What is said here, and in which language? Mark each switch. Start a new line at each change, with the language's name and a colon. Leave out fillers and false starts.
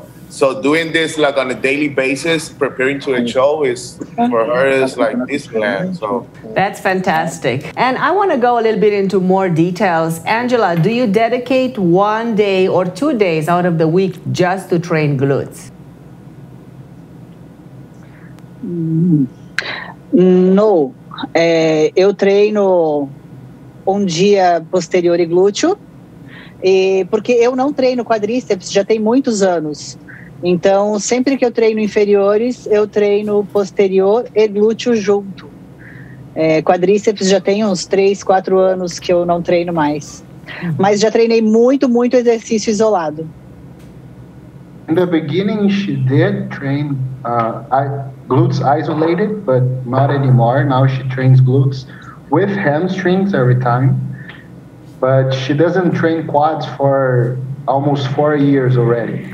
English: So doing this like on a daily basis, preparing to a show is for her is like Disneyland. So that's fantastic. And I want to go a little bit into more details. Angela, do you dedicate 1 day or 2 days out of the week just to train glutes?
Portuguese: No, eu treino dia posterior e glúteo, porque eu não treino quadríceps já tem muitos anos. Então, sempre que eu treino inferiores, eu treino posterior e glúteo junto. Quadríceps já tem uns 3, 4 anos que eu não treino mais. Mas já treinei muito exercício isolado.
English: In the beginning, she did train glutes isolated, but not anymore. Now she trains glutes with hamstrings every time. But she doesn't train quads for almost 4 years already.